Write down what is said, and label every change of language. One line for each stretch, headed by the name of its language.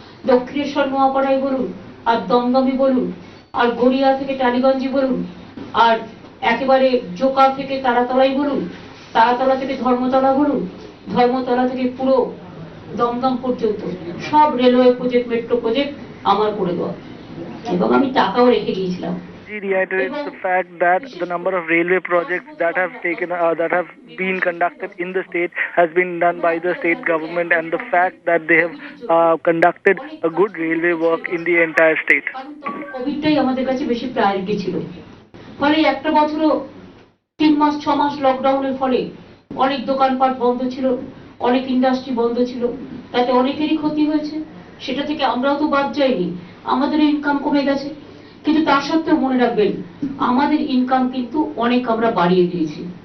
Bangla: দক্ষিণেশ্বর নোয়াপাড়াই বলুন, আর দমদমি বলুন, আর গড়িয়া থেকে টালিগঞ্জি বলুন, আর একেবারে জোকা থেকে তারাতলাই বলুন, তারাতলা থেকে ধর্মতলা বলুন, ধর্মতলা থেকে পুরো দমদম পর্যন্ত সব রেলওয়ে প্রজেক্ট, মেট্রো প্রজেক্ট আমার করে দেওয়া, এবং আমি টাকাও রেখে গিয়েছিলাম।
English: She reiterates the fact that the number of railway projects that have been conducted in the state has been done by the state government, and the fact that they have conducted a good railway work in the entire state.
Bangla: কোভিডটাই আমাদের কাছে বেশি priority ছিল, ফলে একটা বছরও 3 মাস 6 মাস লকডাউনের ফলে অনেক দোকানপাট বন্ধ ছিল, অনেক ইন্ডাস্ট্রি বন্ধ ছিল, তাতে অনেকেরই ক্ষতি হয়েছে। সেটা থেকে আমরাও তো বাদ যাইনি, আমাদের ইনকাম কমে গেছে, কিন্তু তার সত্ত্বেও মনে রাখবেন আমাদের ইনকাম কিন্তু অনেক আমরা বাড়িয়ে দিয়েছি।